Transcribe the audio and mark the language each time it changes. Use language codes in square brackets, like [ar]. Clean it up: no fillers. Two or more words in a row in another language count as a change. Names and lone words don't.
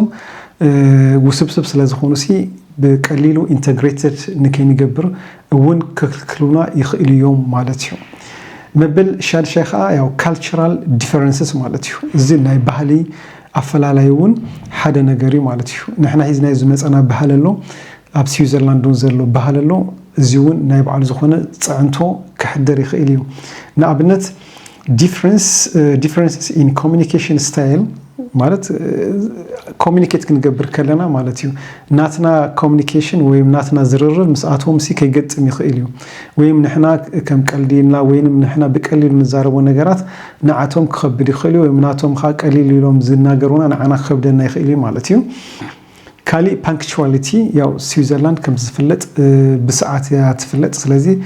[ti] ውስብስብ ስለ ዝኾኑ ሲ ብቀሊሉ ኢንተግሬትድ ንከይንገብር እውን ክክልክሉና ይኽእል እዮም ማለት እዩ መበል ሻድሻይ ኸ ያው [en] cultural differences [ti] ማለት እዩ እዚ ናይ ባህሊ ኣፈላላይ እውን ሓደ ነገር እዩ ማለት እዩ ንሕና ሒዝናዮ ዝመፀና ባህል ኣሎ ኣብ ስዊዘርላንድ እውን ዘሎ ባህል ኣሎ እዚ እውን ናይ በዓሉ ዝኾነ ፀዕንቶ ክሕደር ይኽእል እዩ ንኣብነት [en] differences in communication style [ti] ማለት ኮሙኒኬት ክንገብር ከለና ማለት እዩ ናትና ኮሙኒኬሽን ወይ ናትና ዝርርብ ምስኣቶም ሲ ከይገጥም ይኽእል እዩ ወይ ንሕና ከም ቀልዲልና ወይ ንሕና ብቀሊሉ ንዛረቦ ነገራት ንዓቶም ክኸብድ ይኽእል ወይ ናቶም ኻ ቀሊል ኢሎም ዝናገሩና ንዓና ክኸብደና ይኽእል ማለት እዩ ካሊ ፓንክቹዋሊቲ ያው ስዊዘርላንድ ከም ዝፍለጥ ብሰዓት ትፍለጥ ስለዚ